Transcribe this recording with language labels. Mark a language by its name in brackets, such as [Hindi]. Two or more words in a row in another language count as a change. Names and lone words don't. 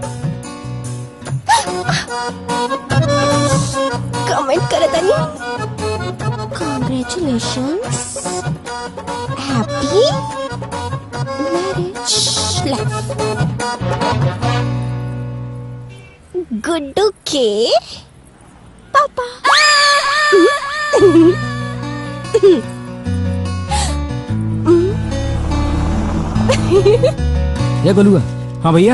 [Bhojpuri] कमेंट करे तनी। [English] Congratulations, happy marriage life। [Bhojpuri] गुड्डू के पापा। ये गोलुआ। हाँ भैया।